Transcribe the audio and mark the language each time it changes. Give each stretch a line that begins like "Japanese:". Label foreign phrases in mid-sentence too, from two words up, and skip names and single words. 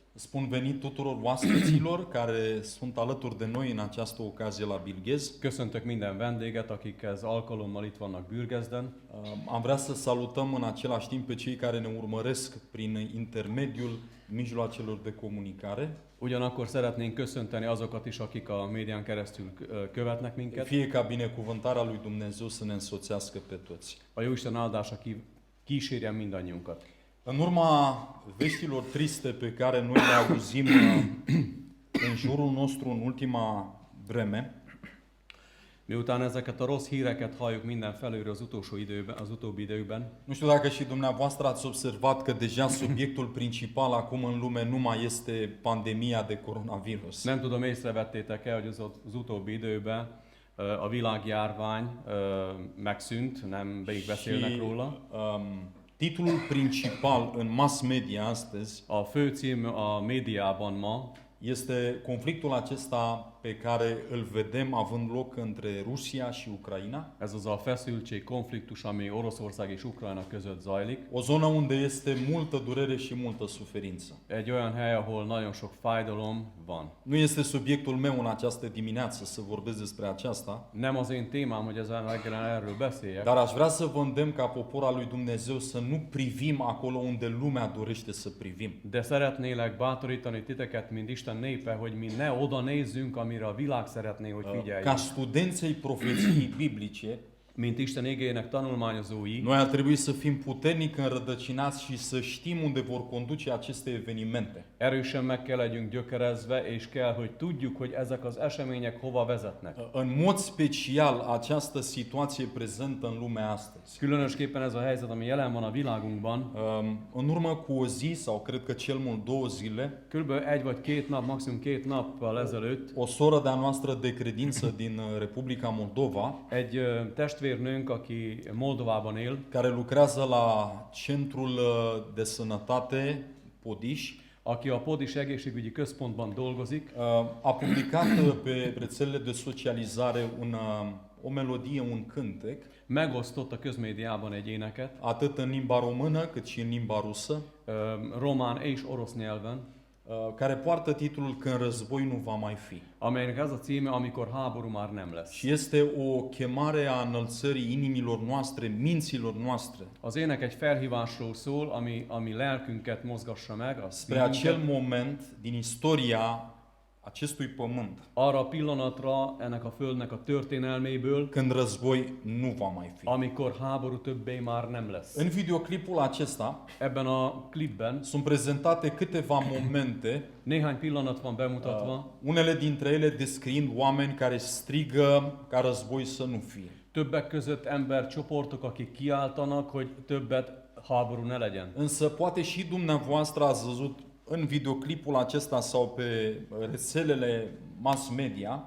Romanian: Spun venit tuturor oaspeților care sunt alături de noi în această ocazie la Bilghez.
Hungarian: Köszöntök minden vendéget, akik ez alkalommal itt vannak Bürgezden.
Romanian: Am vrea să salutăm în același timp pe cei care ne urmăresc prin intermediul mijloacelor de comunicare.
Hungarian: Ugyanakkor szeretnénk köszönteni azokat is, akik a médián keresztül követnek minket.
Romanian: Fie ca binecuvântarea lui Dumnezeu să ne însoțească pe toți.
Hungarian: A Jóisten áldása kísérjen mindannyiunkat.
Romanian: În urma veștilor triste pe care noi le auzim în jurul nostru în ultima vreme,
Hungarian: Miután ezeket a rossz híreket halljuk mindenfelől az utóbbi időkben,
Romanian: nu știu dacă și dumneavoastră ați observat că deja subiectul principal acum în lume nu mai este pandemia de coronavirus.
Hungarian: nem tudom, észrevettétek-e, hogy az utóbbi időben a világjárvány megszűnt, nem még beszélnek róla.
Romanian: Titlul principal în mass media astăzi
Hungarian: A főcím a médiában ma
Romanian: este conflictul acesta pe care îl vedem având loc între Rusia și Ucraina.
Hungarian: ez az a feszültség, konfliktus, ami Oroszország és Ukrajna között zajlik.
Romanian: O zonă unde este multă durere și multă suferință.
Hungarian: Egy olyan hely, ahol nagyon sok fájdalom van.
Romanian: Nu este subiectul meu în această dimineață să vorbesc despre aceasta,
Hungarian: Nem az én témám, hogy ezen reggelen erről beszéljek,
Romanian: dar aș vrea să vă îndemn ca popor al lui Dumnezeu să nu privim acolo unde lumea dorește să privim.
Hungarian: de szeretnélek bátorítani titeket, mint Isten népe, hogy mi ne oda nézzünk, amire a világ szeretné, hogy
Romanian: Ca
Hungarian: figyeljünk.
Romanian: studenții profeției biblice,
Hungarian: Mint Isten igének tanulmányozói,
Romanian: noi ar trebui să fim puternic înrădăcinați și să știm unde vor conduce aceste evenimente.
Hungarian: erősen meg kell legyünk gyökerezve, és kell, hogy tudjuk, hogy ezek az események hova vezetnek.
Romanian: În mod special, această situație prezentă în lumea astăzi.
Hungarian: Különösképpen ez a helyzet, ami jelen van a világunkban,
Romanian: În urmă cu o zi, sau cred că cel mult 2 zile,
Hungarian: kb. Egy vagy két nap, maximum két nappal ezelőtt
Romanian: o soră de-a noastră de credință din Republica Moldova,
Hungarian: egy testvérnőnk, aki Moldovában él,
Romanian: care lucrează la Centrul de Sănătate Podiș,
Hungarian: aki a Podis egészségügyi központban dolgozik,
Romanian: a publicat pe rețelele de socializare o melodie, un cântec,
Hungarian: megosztott a közmédiában egy éneket,
Romanian: atât în limba română cât și în limba rusă,
Hungarian: román és orosz nyelven,
Romanian: care poartă titlul Când război nu va mai fi.
Hungarian: amelynek ez a címe, amikor háború már nem lesz.
Romanian: Și este o chemare a înălțării inimilor noastre, minților noastre,
Hungarian: Az ének egy felhívásról szól, ami lelkünket mozgassa meg,
Romanian: spre acel moment din istoria acestui pământ,
Hungarian: arra a pillanatra ennek a földnek a történelméből,
Romanian: când război nu va mai fi.
Hungarian: amikor háború többé már nem lesz.
Romanian: În videoclipul acesta
Hungarian: Ebben a klipben
Romanian: sunt prezentate câteva momente,
Hungarian: néhány pillanat van bemutatva,
Romanian: unele dintre ele descriind oameni care strigă ca război să nu fie.
Hungarian: többek között embercsoportok, akik kiáltanak, hogy többet háború ne legyen.
Romanian: Însă poate și dumneavoastră ați văzut în videoclipul acesta sau pe rețelele mass media